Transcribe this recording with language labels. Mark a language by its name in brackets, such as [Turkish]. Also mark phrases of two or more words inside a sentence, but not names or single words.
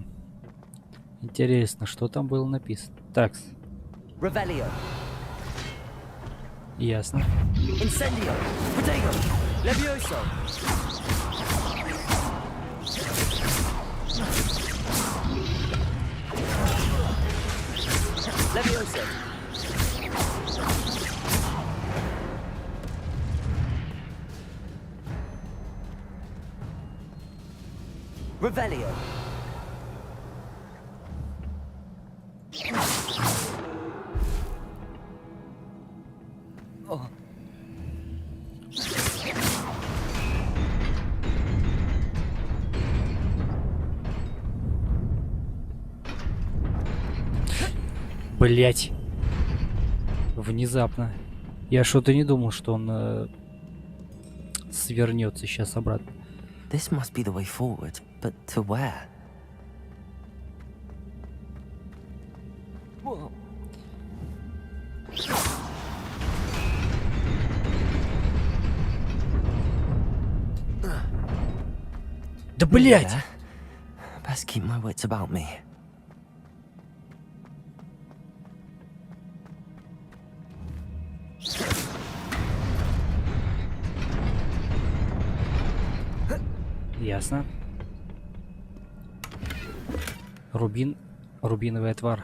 [Russian] Интересно, что там было написано. Такс. Ясно. [Latin] Incendio, Protego, Levioso. Levioso. Revelio. Oh. [Russian] Блять. Внезапно. Я что-то не думал, что он свернется сейчас обратно. [English] This must be the way forward, but to where? Whoa. [Russian] Да блять! [English] Best keep my wits about me. [Russian] Ясно. Рубиновый отвар.